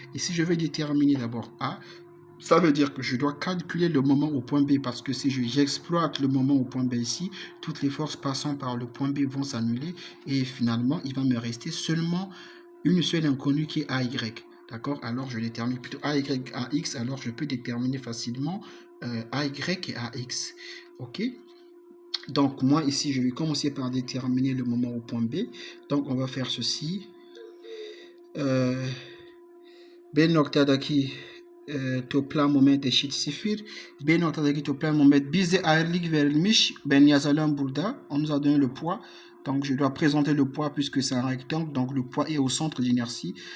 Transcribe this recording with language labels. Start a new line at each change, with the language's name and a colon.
French: Et si je veux déterminer d'abord A, ça veut dire que je dois calculer le moment au point B parce que si j'exploite le moment au point B ici, toutes les forces passant par le point B vont s'annuler et finalement, il va me rester seulement une seule inconnue qui est AY. D'accord? Alors, je détermine plutôt AY, AX. Alors, je peux déterminer facilement AY et AX. OK? Donc, moi, ici, je vais commencer par déterminer le moment au point B. Donc, on va faire ceci.
Turkish: B noktadaki toplam moment eşit 0. B noktadaki toplam moment bize ayrılık verilmiş. Ben yazalım burada.
French: On nous a donné le poids. Donc je dois présenter le poids puisque c'est un rectangle. Donc le poids est au centre d'inertie.